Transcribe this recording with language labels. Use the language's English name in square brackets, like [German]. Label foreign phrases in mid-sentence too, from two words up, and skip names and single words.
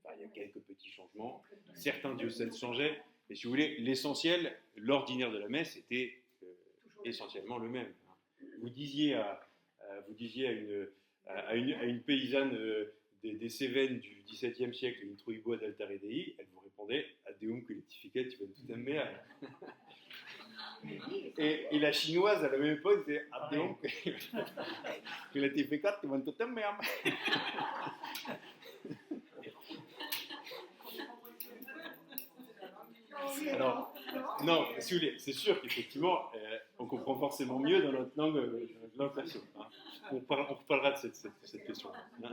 [French] Enfin, il y a quelques petits changements. Certains diocèses changeaient. Mais si vous voulez, l'essentiel, l'ordinaire de la messe était essentiellement le même. Vous disiez à une paysanne des Cévennes du XVIIe siècle, une [Latin] Introibo ad altare Dei, [French] elle vous répondait [Latin] Ad Deum collectificat juventutem mea. [French] Et la chinoise à la même époque disait [Latin] Ad Deum collectificat juventutem mea. [French] Alors, non, si vous voulez, c'est sûr qu'effectivement, on comprend forcément mieux dans notre langue perso. Hein. On reparlera de cette question. Hein.